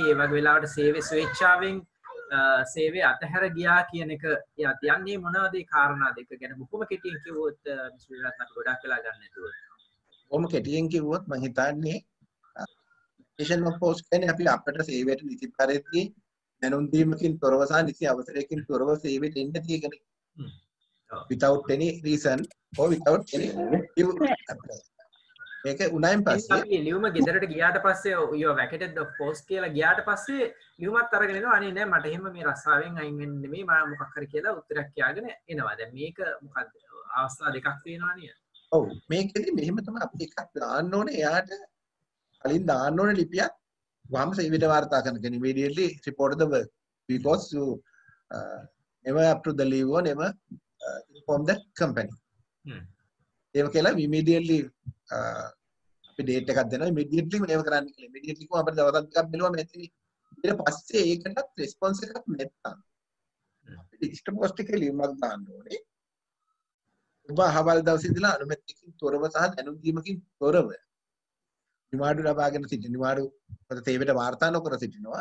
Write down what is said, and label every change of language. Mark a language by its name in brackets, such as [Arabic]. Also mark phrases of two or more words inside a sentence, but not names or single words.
[Sinhala] ඒ වගේ වෙලාවට සේවයේ ස්වේච්ඡාවෙන් සේවය අතහැර ගියා කියන එක යන්නේ මොනවද ඒ කාරණා දෙක ගැන බොහොම කෙටියෙන් කිව්වොත් මිස්විලත් අපි ගොඩාක් වෙලා ගන්න නැතුව. බොහොම කෙටියෙන් කිව්වොත් මම හිතන්නේ [English] vacation of post [Sinhala] කියන්නේ අපි අපිට සේවයට නිසි පරිදි දැනුම් දීමකින් තොරව සහ නිසි අවසරයකින් තොරව සේවයට එන්න තියෙන [English] without any reason or without any [Sinhala] මේක උනායින් පස්සේ අපි ලියුම ගෙදරට ගියාට පස්සේ [English] you vacated of post [Sinhala] කියලා ගියාට පස්සේ ලියුමත් අරගෙන එනවා අනේ නෑ මට එහෙම මේ රස්සාවෙන් අයින් වෙන්න නෙමෙයි මම මොකක් හරි කියලා උත්තරයක් කියාගෙන එනවා. දැන් මේක මොකද්ද අවස්ථා දෙකක් තියෙනවා නේද? ඔව් මේකෙදි මෙහෙම තමයි අපි එකක් දාන්න ඕනේ එයාට කලින් දාන්න ඕනේ ලිපියක් වහම සේවයට වාර්තා කරන කෙනෙක් [English] immediately report the work because you never approve the leave or never inform the company. [Sinhala] ඒක කියලා immediately අපි date එකක් දෙනවා immediately මේව කරන්න කියලා. immediately කොහොම අපිට දවස් දෙකක් බැලුවා මෙතන. ඊට පස්සේ ඒකටත් response එකක් නැත්තම් අපිට [English] digital post [Sinhala] එකේ ලියුමක් දාන්න ඕනේ. ඔබ අහවල් දවසේ ඉඳලා අනුමැතියකින් තොරව සහ දැනුම් දීමකින් තොරව නිවාඩු ලබාගෙන සිටින නිවාඩු පොත සේවයට වාර්තා නොකර සිටිනවා.